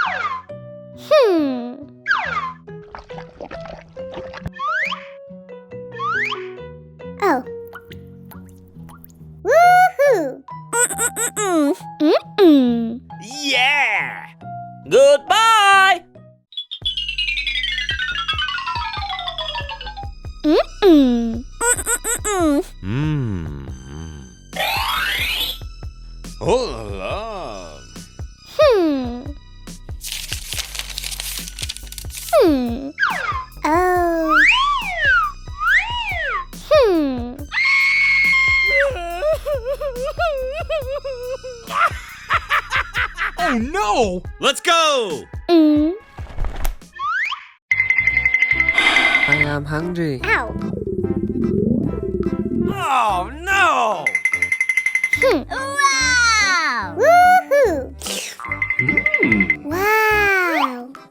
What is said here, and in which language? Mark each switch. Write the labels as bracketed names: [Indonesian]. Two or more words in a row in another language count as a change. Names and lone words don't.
[English] Oh. Woohoo. Yeah! Goodbye! Oh la la. Oh. Oh no! Let's go! I am hungry. Ow. Oh no! Wow! Woohoo. Wow.